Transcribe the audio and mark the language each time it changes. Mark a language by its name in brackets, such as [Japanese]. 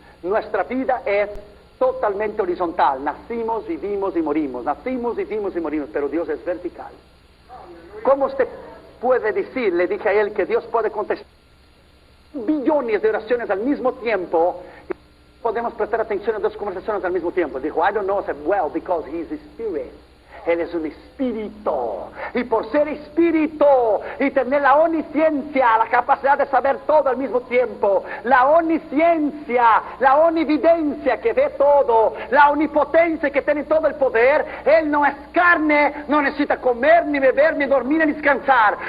[Spanish] Nuestra vida es totalmente horizontal. Nacimos, vivimos y morimos. Nacimos, vivimos y morimos. Pero Dios es vertical. ¿Cómo usted puede decir? Le dije a él que Dios puede contestar billones de oraciones al mismo tiempo. Y podemos prestar atención a dos conversaciones al mismo tiempo. [English] Dijo, I don't know. I said, well, because he is a spirit. [Spanish] Él es un espíritu. Y por ser espíritu y tener la omnisciencia, la capacidad de saber todo al mismo tiempo, la omnisciencia, la omnividencia que ve todo, la omnipotencia que tiene todo el poder, Él no es carne, no necesita comer, ni beber, ni dormir, ni descansar.